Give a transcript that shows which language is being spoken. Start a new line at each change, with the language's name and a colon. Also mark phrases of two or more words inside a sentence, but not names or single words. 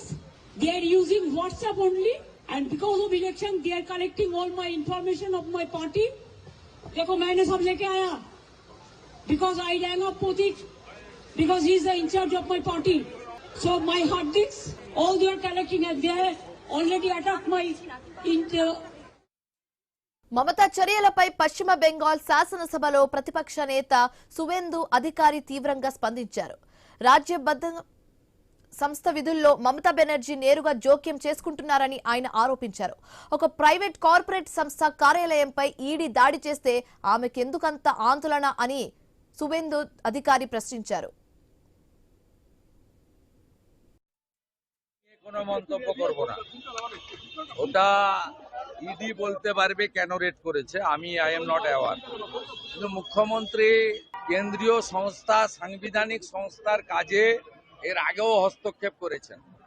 English: They are using WhatsApp only, and because of election they are collecting all my information of my party.
Hindi: देखो मैंने सब लेके आया
English: because I rang up Potik because he is the in charge of my party. So my hard disks, all they are collecting, and they are already attacked my
Telugu: మమతా చర్యలపై పశ్చిమ బెంగాల్ శాసనసభలో ప్రతిపక్ష నేత సువేందు అధికారి తీవ్రంగా స్పందించారు. రాజ్యబద్ధ సంస్థ విధుల్లో మమతా బెనర్జీ నేరుగా జోక్యం చేసుకుంటున్నారని ఆయన ఆరోపించారు. ఒక ప్రైవేట్ కార్పొరేట్ సంస్థ కార్యాలయంపై ఈడీ దాడి చేస్తే ఆమెకెందుకంత ఆందోళన అని సువేందు అధికారి ప్రశ్నించారు.
Bangla: ইডি বলতে পারবে কেন রেড করেছে, আমি
English: I am not aware.
Bangla: কিন্তু মুখ্যমন্ত্রী কেন্দ্রীয় সংস্থা, সাংবিধানিক সংস্থার কাজে এর আগেও হস্তক্ষেপ করেছেন।